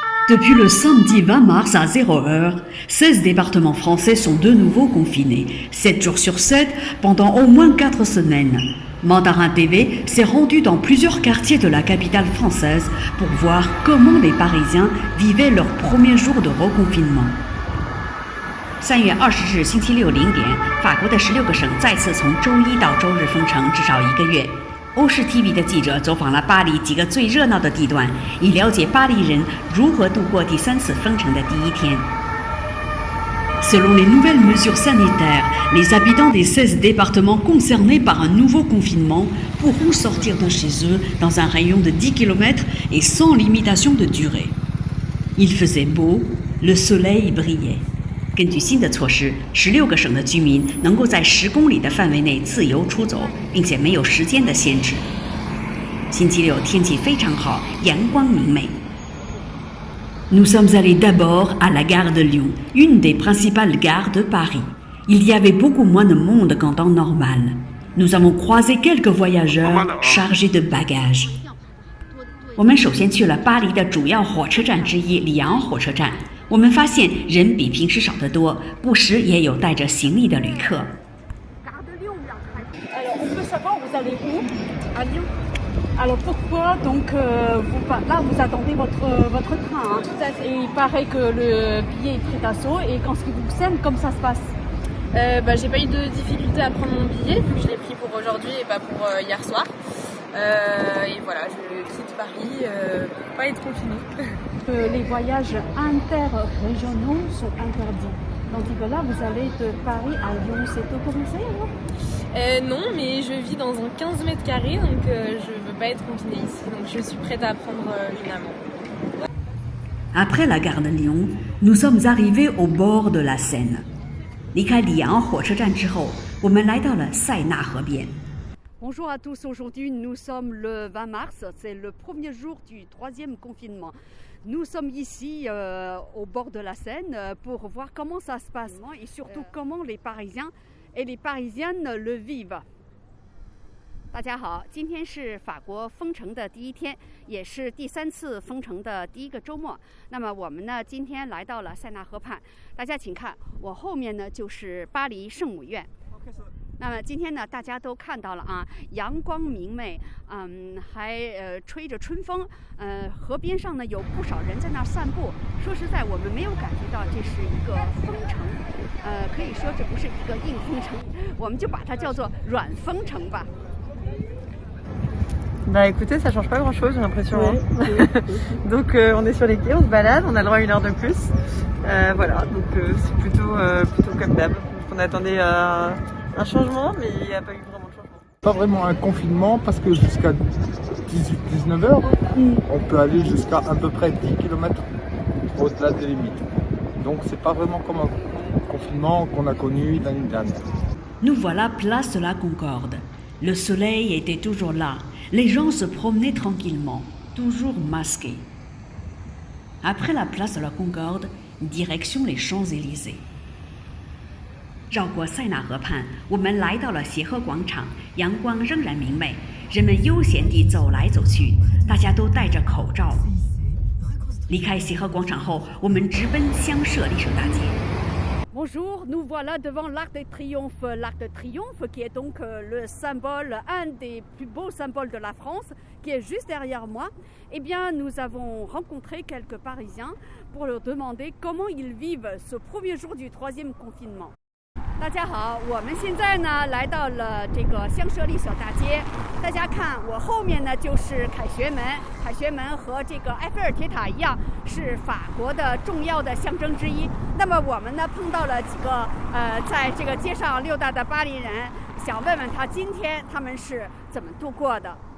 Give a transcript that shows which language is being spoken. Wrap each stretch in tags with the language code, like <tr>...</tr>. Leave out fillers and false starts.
<fr>Depuis le samedi 20 mars à 0h, 16 départements français sont de nouveau confinés, 7 jours sur 7 pendant au moins 4 semaines. Mandarin TV s'est rendu dans plusieurs quartiers de la capitale française pour voir comment les Parisiens vivaient leur premier jour de reconfinement.</fr> <zh>3月20日星期六0点，法国的16个省再次从周一到周日封城至少1个月。欧视 TV 的记者走访了巴黎几个最热闹的地段，以了解巴黎人如何度过第3次封城的第一天。</zh> <fr>Selon les nouvelles mesures sanitaires, les habitants des 16 départements concernés par un nouveau confinement pourront sortir de chez eux dans un rayon de 10 km et sans limitation de durée. Il faisait beau, le soleil brillait.</fr> <zh>根据新的措施，16个省的居民能够在10公里的范围内自由出走，并且没有时间的限制。星期六天气非常好，阳光明媚。</zh> <fr>Nous sommes allés d'abord à la gare de Lyon, une des principales gares de Paris. Il y avait beaucoup moins de monde qu'en temps normal. Nous avons croisé quelques voyageurs chargés de bagages.</fr> <zh>我们首先去了巴黎的主要火车站之一里昂火车站。我们发现人比平时少得多，不时也有带着行李的旅客。</zh> <fr>Alors, on peut savoir vous allez où? À Lyon. Alors pourquoi donc là vous attendez votre train hein? Tout à fait. Et il paraît que le billet est prêt à saut et qu'en ce qui vous concerne, comme ça se passe? J'ai pas eu de difficulté à prendre mon billet vu que je l'ai pris pour aujourd'hui et pas pour hier soir. Et voilà, je quitte Paris pour pas être confinée. Les voyages interrégionaux sont interdits. Tandis que là, vous allez de Paris à Lyon, c'est autorisé alors? Non, mais je vis dans un 15 mètres carrés, donc je veux pas être confinée ici. Donc je suis prête à prendre une amende. Après la gare de Lyon, nous sommes arrivés au bord de la Seine.</fr> <zh>离开里昂火车站之后，我们来到了塞纳河边。</zh> <fr>Bonjour à tous, aujourd'hui nous sommes le 20 mars, c'est le premier jour du 3e confinement. Nous sommes ici au bord de la Seine pour voir comment ça se passe et surtout comment les Parisiens et les Parisiennes le vivent.</fr> <zh>大家好，今天是法国封城的第一天，也是第3次封城的第1个周末。那么我们呢，今天来到了塞纳河畔，大家请看，我后面呢就是巴黎圣母院。那么今天呢，大家都看到了啊，阳光明媚，还吹着春风，河边上呢有不少人在那儿散步。说实在，我们没有感觉到这是一个封城，可以说这不是一个硬封城，我们就把它叫做软封城吧。</zh> <fr>Bah écoutez, ça change pas grand chose, j'ai l'impression. Oui. Donc on est sur les quais, on se balade, on a le droit à 1 heure de plus. Voilà, donc c'est plutôt comme d'hab. On attendait un changement, mais il n'y a pas eu vraiment de changement. Pas vraiment un confinement parce que jusqu'à 18-19 heures, on peut aller jusqu'à à peu près 10 km au-delà des limites. Donc c'est pas vraiment comme un confinement qu'on a connu l'année dernière. Nous voilà place de la Concorde. Le soleil était toujours là. Les gens se promenaient tranquillement, toujours masqués. Après la place de la Concorde, direction les Champs-Élysées.</fr> <zh>绕过塞纳河畔，我们来到了协和广场，阳光仍然明媚，人们悠闲地走来走去，大家都戴着口罩。离开协和广场后，我们直奔香榭丽舍大街。</zh> <fr>Bonjour, nous voilà devant l'Arc de Triomphe. L'Arc de Triomphe qui est donc le symbole, un des plus beaux symboles de la France, qui est juste derrière moi. Eh bien, nous avons rencontré quelques Parisiens pour leur demander comment ils vivent ce premier jour du 3e confinement.</fr> <zh>大家好，我们现在呢来到了这个香榭丽舍大街。大家看，我后面呢就是凯旋门。凯旋门和这个埃菲尔铁塔一样，是法国的重要的象征之一。那么我们呢碰到了几个在这个街上溜达的巴黎人，想问问他今天他们是怎么度过的。</zh>